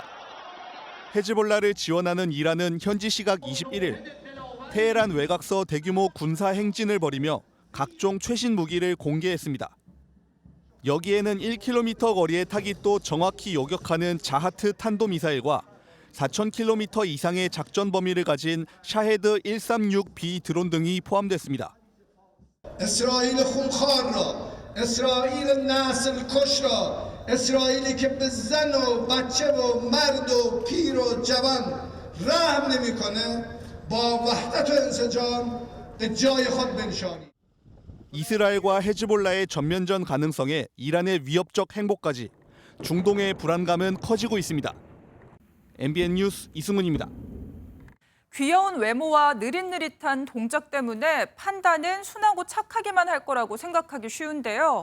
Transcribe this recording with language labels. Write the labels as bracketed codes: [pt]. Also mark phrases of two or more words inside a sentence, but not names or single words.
[ko] 헤즈볼라를 지원하는 이란은 현지 시각 21일 테헤란 외곽서 대규모 군사 행진을 벌이며 각종 최신 무기를 공개했습니다. 여기에는 1km 거리의 타깃도 정확히 요격하는 자하트 탄도미사일과 4,000km 이상의 작전 범위를 가진 샤헤드 136B 드론 등이 포함됐습니다. [fa] اسرائیل نسل کش را اسرائیلی که به زن و بچه و مرد و پیر و جوان رحم نمیکنه با وحدت و انسجام به جای خود بنشانی. [ko] 이스라엘과 헤즈볼라의 전면전 가능성에 이란의 위협적 행보까지 중동의 불안감은 커지고 있습니다. MBN 뉴스 이승훈입니다. 귀여운 외모와 느릿느릿한 동작 때문에 판다는 순하고 착하기만 할 거라고 생각하기 쉬운데요.